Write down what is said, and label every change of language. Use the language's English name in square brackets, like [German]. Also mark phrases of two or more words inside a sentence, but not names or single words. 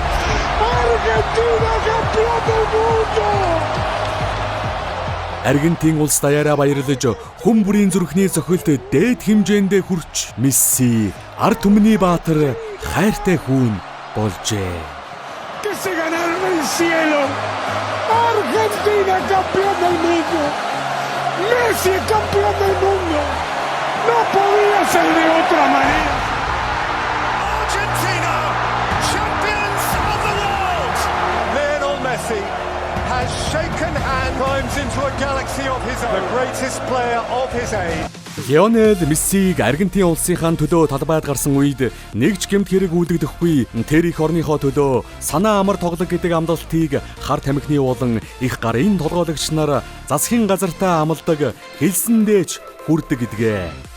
[Mongolian] Аргентин улс даяараа баярлаж хүн бүрийн зүрхний цохилт дээд хэмжээндээ хүрч Месси ард түмний баатар хайртай хүн болжээ. [Spanish] Argentina campeón del mundo. Messi campeón del mundo. No podía ser de otra manera. [English] Argentina, champions of the world. Lionel Messi has shaken hands, climbs into a galaxy of his own, the greatest player of his age. [Mongolian] Лионел Мессиг Аргентин улсынхаа төлөө талбайд гарсан үед нэг ч гэмт хэрэг үүлдэгдэхгүй тэр их орныхоо төлөө санаа амар тоглог гэдэг амлалтыг хар тамхины болон их гарын толгойлогч нар засгийн газартаа амладаг хэлсэндээч хүрдэг гэдгээ.